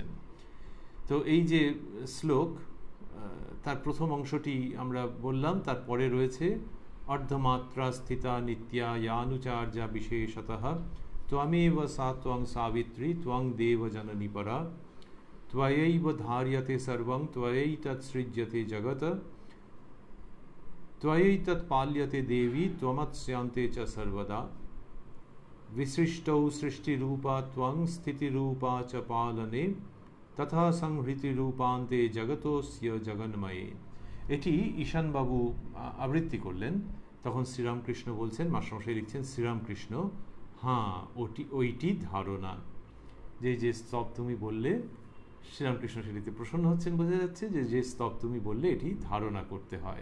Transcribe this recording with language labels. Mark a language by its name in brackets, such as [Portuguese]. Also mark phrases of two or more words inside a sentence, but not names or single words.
[Bangla] তো এই যে শ্লোক, তার প্রথম অংশটি আমরা বললাম, তারপরে রয়েছে [Sanskrit] অর্ধমাত্রা স্থিতা নিত্যা ইয়ানুচার্যা বিশেষতঃ ত্বমেব সা ত্বং সাবিত্রী ত্বং দেব জননী পরা ত্বয়ৈব ধার্যতে সর্বং ত্বয়ৈতৎ সৃজ্যতে জগৎ ত্বয়ৈতৎ পাল্যতে দেবী ত্বমৎস্যান্তে চ সর্বদা विसृष्टौ सृष्टिरूपा त्वं स्थितिरूपा च पालने तथा संहृतिरूपान्ते जगतोस्य जगन्मये। [Bangla] এটি ঈশানবাবু আবৃত্তি করলেন। তখন শ্রীরামকৃষ্ণ বলছেন, মাস্টারমশাই লিখছেন, শ্রীরামকৃষ্ণ, হ্যাঁ ওইটি ধারণা, যে স্তব তুমি বললে, শ্রীরামকৃষ্ণ সেটিতে প্রসন্ন হচ্ছেন, বোঝা যাচ্ছে যে স্তব তুমি বললে এটি ধারণা করতে হয়।